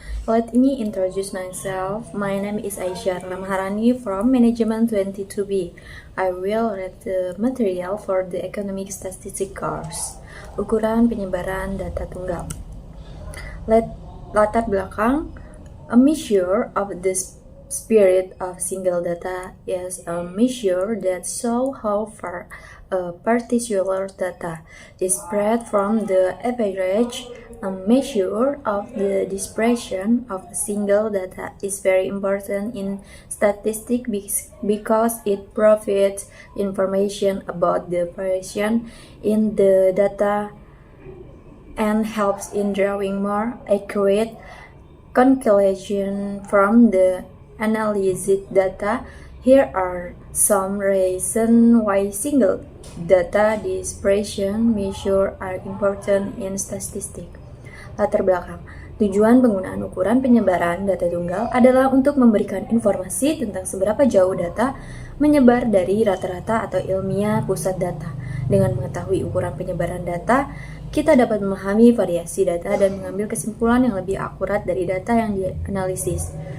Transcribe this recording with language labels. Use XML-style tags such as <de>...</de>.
<en>Let me introduce myself. My name is Aisyah Maharani from Management 22B. I will read the material for the Economic Statistics course.</en> <id>Ukuran penyebaran data tunggal. Latar belakang.</id> <en>A measure of the spirit of single data is a measure that shows how far a particular data is spread from the average. A measure of the dispersion of a single data is very important in statistics because it provides information about the variation in the data and helps in drawing more accurate conclusion from the analyzed data. Here are some reasons why single data dispersion measures are important in statistics.</en> <id>Latar belakang. Tujuan penggunaan ukuran penyebaran data tunggal adalah untuk memberikan informasi tentang seberapa jauh data menyebar dari rata-rata atau ilmiah pusat data. Dengan mengetahui ukuran penyebaran data, kita dapat memahami variasi data dan mengambil kesimpulan yang lebih akurat dari data yang dianalisis.</id>